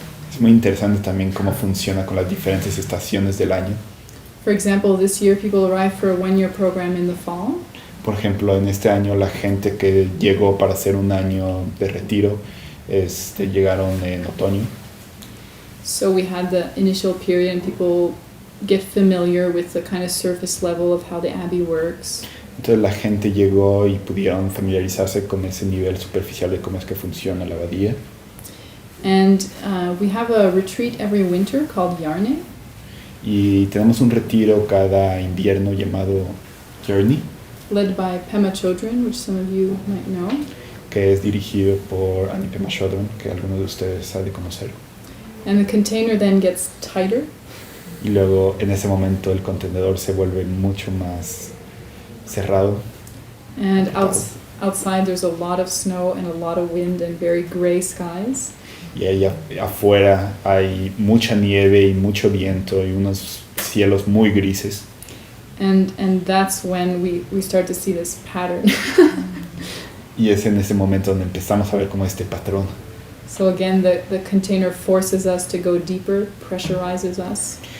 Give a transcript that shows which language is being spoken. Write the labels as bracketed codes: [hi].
[es] Es muy interesante también cómo funciona con las diferentes estaciones del año. [en] For example, this year people arrived for a one-year program in the fall. [es] Por ejemplo, en este año la gente que llegó para hacer un año de retiro llegaron en otoño. [en] So we had the initial period and people get familiar with the kind of surface level of how the abbey works. [es] Entonces la gente llegó y pudieron familiarizarse con ese nivel superficial de cómo es que funciona la abadía. [en] And we have a retreat every winter called Yarne, [es] Y tenemos un retiro cada invierno llamado Journey, [en] led by Pema Chodron, which some of you might know. [es] que es dirigido por Annie Pema Chodron, que alguno de ustedes ha de conocer. [en] And the container then gets tighter, [es] Y luego en ese momento el contenedor se vuelve mucho más cerrado. [en] and outside there's a lot of snow and a lot of wind and very gray skies. [es] Y ahí afuera hay mucha nieve y mucho viento y unos cielos muy grises. [en] And that's when we start to see this pattern. [es] Y es en ese momento donde empezamos a ver como este patrón. [en] So again, the container forces us to go deeper, pressurizes us.